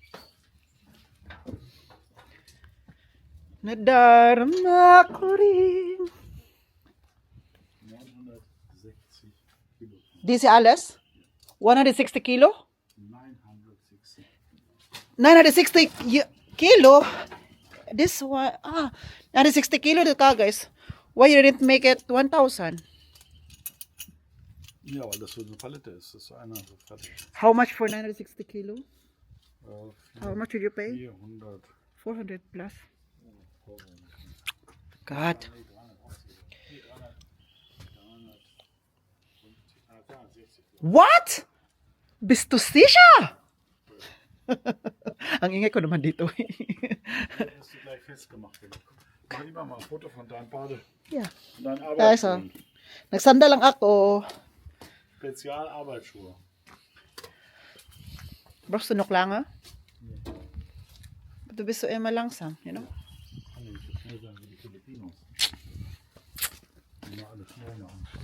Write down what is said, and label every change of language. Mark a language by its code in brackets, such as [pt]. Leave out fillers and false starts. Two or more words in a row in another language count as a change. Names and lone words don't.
[tl] Nadarama ko rin. [de] Di si alles? 160 kilo? 960 kilo? [en] This one, 960 kilo [tl] dito ka, [en] guys. Why you didn't make it 1,000? [de] Ja, weil das so eine Palette ist. Das ist so einer so fertig. [en] How much for 960 kilo? How much did you pay? 400. 400 plus. God. What? [de] Bist du sicher? [tl] Ang ingay ko naman dito. [de] Hast du gleich festgemacht. Mach lieber mal ein Foto von deinem Bade. [en] Yeah. [de] Deinen Also, Arbeitsschuhen. [tl] nagsanda lang ako. [de] Spezialarbeitsschuhe. Brauchst du noch lange? Du bist so immer langsam, [en] you know? [de] Kann nicht so schnell sein wie die Filipinos. Die mal alles schnell machen.